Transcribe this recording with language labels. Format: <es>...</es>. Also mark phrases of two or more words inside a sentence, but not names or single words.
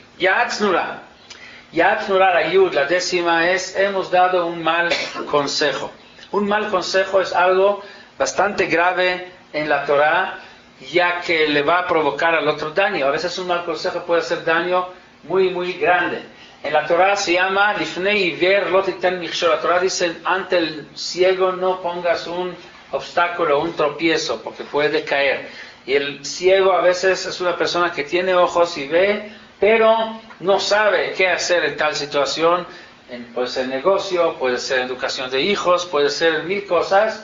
<es>Ya'atznura, ayud, la 10ª es, hemos dado un mal consejo. Un mal consejo es algo bastante grave en la Torah, ya que le va a provocar al otro daño. A veces un mal consejo puede hacer daño muy, muy grande. En la Torah se llama</es> <he>לפני עיוור לא תתן מכשול.</he> <es>La Torah dice, ante el ciego no pongas un obstáculo, un tropiezo, porque puede caer. Y el ciego a veces es una persona que tiene ojos y ve, pero no sabe qué hacer en tal situación. Puede ser negocio, puede ser educación de hijos, puede ser 1000 cosas.</es>